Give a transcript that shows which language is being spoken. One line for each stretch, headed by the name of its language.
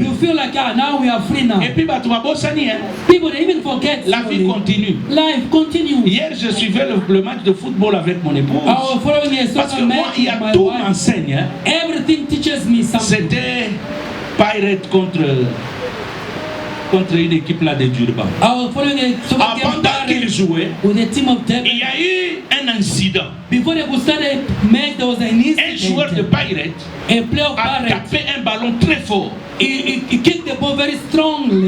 English: You feel like now we are free now.
French: Et puis
English: people they even forget.
French: La vie continue.
English: Life continues.
French: Hier, je suivais le match de football avec mon épouse. Parce que moi, il y a tout m'enseigne.
English: Everything teaches me something.
French: C'était Pirate contre une équipe là de Durban. Pendant qu'ils jouaient, il y a eu un incident.
English: Before they could start there was an incident.
French: Un joueur de Pirate a tapé un ballon très fort.
English: He kicked the ball very strongly